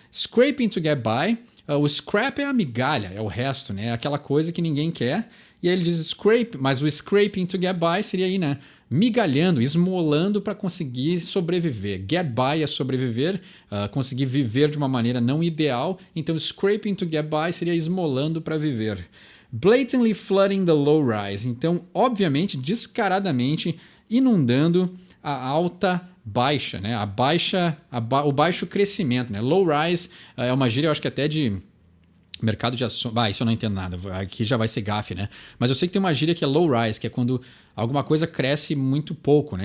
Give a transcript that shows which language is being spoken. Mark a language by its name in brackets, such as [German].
[English] Scraping to get by. [Portuguese] O scrap é a migalha, é o resto, né? Aquela coisa que ninguém quer. E aí ele diz scrape, mas o [English] scraping to get by [Portuguese] seria aí, né? Migalhando, esmolando para conseguir sobreviver. Get by é sobreviver, conseguir viver de uma maneira não ideal. Então [English] scraping to get by [Portuguese] seria esmolando para viver. [English] Blatantly flooding the low rise. [Portuguese] Então, obviamente, descaradamente inundando a alta baixa, né? O baixo crescimento, né? Low rise é uma gíria, eu acho que até de mercado de ações. Isso eu não entendo nada. Aqui já vai ser gafe, né? Mas eu sei que tem uma gíria que é low rise, que é quando alguma coisa cresce muito pouco, né?